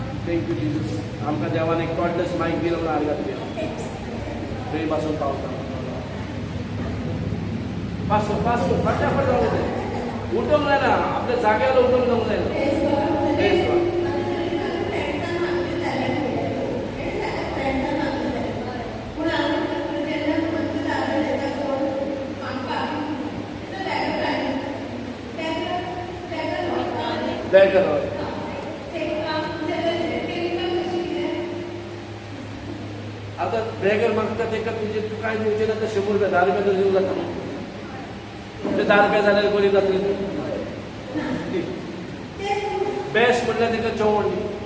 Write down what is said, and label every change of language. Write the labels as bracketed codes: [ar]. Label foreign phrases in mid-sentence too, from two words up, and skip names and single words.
[en] thank you Jesus. [kok] आमकां देवान एक [en] cordless mike [kok] दिलो म्हणून आर्गात दिलो. थंय पासून पावता. [mr] पास कर फटाफट जाऊ दे. [kok] उठूंक जायना आपल्या जाग्यार उठूंक जावंक जायना. [en] Praise God. Beggar हय. [kok] आतां बेगर मागता ताका तुजें तूं कांय दिवचें ना. 100 रुपया 10 रुपया दिवं जाता. ते 10 रुपया जाल्यार बरी जातली. बेस्ट म्हणल्यार ताका जेवण दी.